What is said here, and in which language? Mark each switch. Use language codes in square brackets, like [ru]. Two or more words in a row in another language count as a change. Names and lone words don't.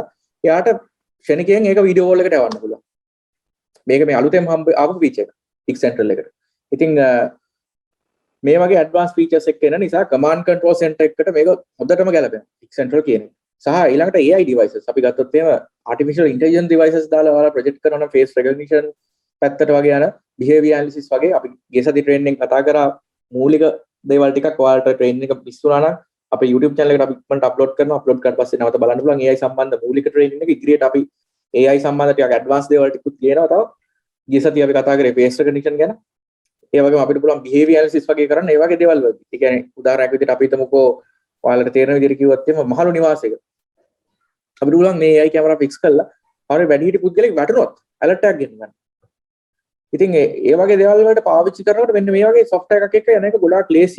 [si] එයාට ක්ෂණිකයෙන් ඒක [en] video wall [si] එකට යවන්න පුළුවන්. මේක මේ අලුතෙන් ආපු feature එක Hik Central එකට. ඉතින් මේ වගේ [en] advanced features [si] එක එන නිසා [en] command control center [si] එකකට මේක හොඳටම ගැලපෙනවා Hik Central කියන එක. සහ ඊළඟට [en] AI devices [si] අපි ගත්තොත් එහෙම [en] artificial intelligence devices [si] දාලා ඔයාලා project කරනවා නම් [en] face recognition [si] පැත්තට වගේ යන [en] behavior analysis [si] වගේ අපි ගිය සති training එකෙන් කතා කරා මූලික දේවල් ටිකක් ඔයාලට training එක මිස් වුණා නම් අපේ YouTube channel එකට අපි ඉක්මනට upload කරනවා. upload කරලා පස්සේ නැවත බලන්න පුළුවන් AI සම්බන්ධ මූලික training එක ඉදිරියට අපි AI සම්බන්ධ ටිකක් advanced දේවල් ටිකුත් කියනවා. තව ගිය සතිය අපි කතා කරේ [en] face recognition [si] ගැන. ඒ වගේම අපිට පුළුවන් [en] behavior analysis [si] වගේ කරන්න ඒ වගේ දේවල් වලදී. ඒ කියන්නේ උදාහරණයක් විදිහට අපි හිතමුකෝ ඔයාලට තේරෙන විදිහට කිව්වොත් එහෙම මහලු නිවාසයක අපිට පුළුවන් මේ [en] AI camera fix [si] කරලා හරිය වැඩිහිටි පුද්ගලෙක් වැටුනොත් alert එකක් ගෙන්න ගන්න. ඉතින් ඒ වගේ දේවල් වලට පාවිච්චි කරනකොට මෙන්න මේ වගේ software එකක් එක්ක යන එක ගොඩාක් ලේසි.